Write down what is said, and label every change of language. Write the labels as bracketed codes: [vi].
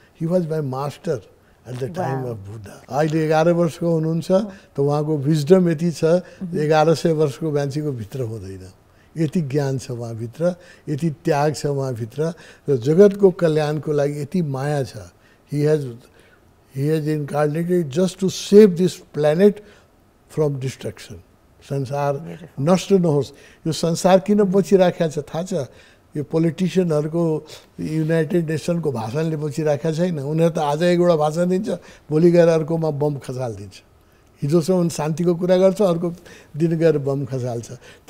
[en] He was my master at the time of Buddha. [ne] अहिले 11 वर्षको हुनुहुन्छ, त उहाँको विजडम यति छ, 1100 वर्षको मान्छेको भित्र हुँदैन। यति ज्ञान छ उहाँभित्र, यति त्याग छ उहाँभित्र, र जगतको कल्याणको लागि यति माया छ। [en] He has incarnated just to save this planet from destruction. [ne] संसार नष्ट नहोस्। यो संसार किन बचिराखेको छ थाहा छ? यो पोलिटिसियनहरूको युनाइटेड नेसनको भाषणले बचिराखेको छैन। उनीहरू त आज एउटा भाषण दिन्छ, भोलि गएर अर्कोमा बम खसालिदिन्छ। हिजोसम्म शान्तिको कुरा गर्छ, अर्को दिन गएर बम खसाल्छ।